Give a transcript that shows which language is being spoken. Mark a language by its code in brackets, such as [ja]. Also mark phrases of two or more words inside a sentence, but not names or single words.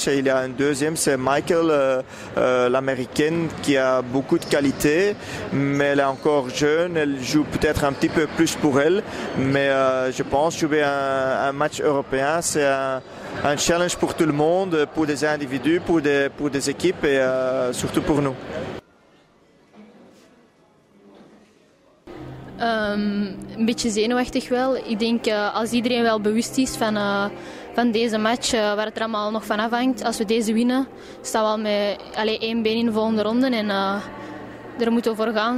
[fr] Et il y a un deuxième, c'est Michael, l'américaine, qui a beaucoup de qualité, mais elle est encore jeune. Elle joue peut-être un petit peu plus pour elle, mais je pense jouer un match européen, c'est un challenge pour tout le monde, pour des individus, pour des équipes et surtout pour nous. [nl] Een beetje zenuwachtig wel. Ik denk als iedereen wel bewust is van deze match, waar het er allemaal nog van afhangt. Als we deze winnen, staan we al met 1 been in de volgende ronde en daar moeten we voor gaan.